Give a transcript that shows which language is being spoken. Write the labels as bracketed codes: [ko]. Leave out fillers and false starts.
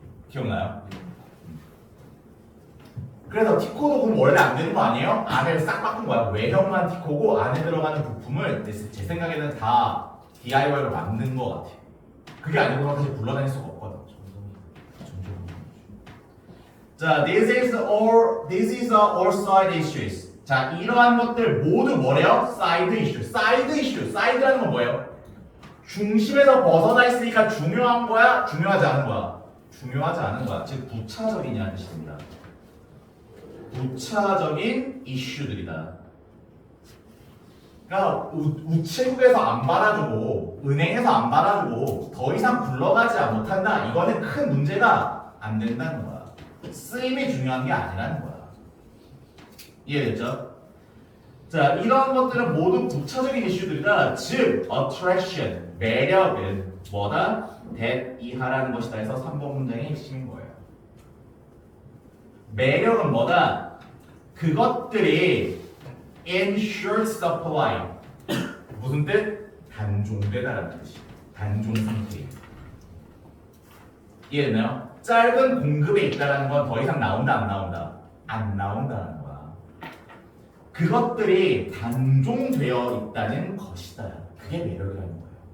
[ko] 기억나요? 그래서 티코도 그럼 원래 안 되는 거 아니에요? 안을 싹 바꾼 거야. 외형만 티코고 안에 들어가는 부품을 제 생각에는 다 DIY로 만든 거 같아. 그게 아니고는 사실 굴러다닐 수가 없거든. [en] 자, this is all side issues. [ko] 자, 이러한 것들 모두 뭐래요? [en] side issue. [ko] side라는 건 뭐예요? 중심에서 벗어나 있으니까 중요한 거야? 중요하지 않은 거야? 중요하지 않은 거야. 즉 부차적이냐는 뜻입니다. 부차적인 이슈들이다. 그러니까 우체국에서 안 받아주고 은행에서 안 받아주고 더 이상 굴러가지 못한다. 이거는 큰 문제가 안 된다는 거야. 쓰임이 중요한 게 아니라는 거야. 이해됐죠? 자, 이런 것들은 모두 부차적인 이슈들이다. 즉, attraction, 매력은 뭐다? that 이하라는 것이다 해서 3번 문장의 핵심인 거예요. 매력은 뭐다? 그것들이 [en] in short supply. [ko] 무슨 뜻? 단종되다라는 뜻이에요. 단종 상태. 이해됐나요? 짧은 공급에 있다라는 건 더 이상 나온다 안 나온다? 안 나온다는 거야. 그것들이 단종되어 있다는 것이다. 그게 매력이라는 거예요.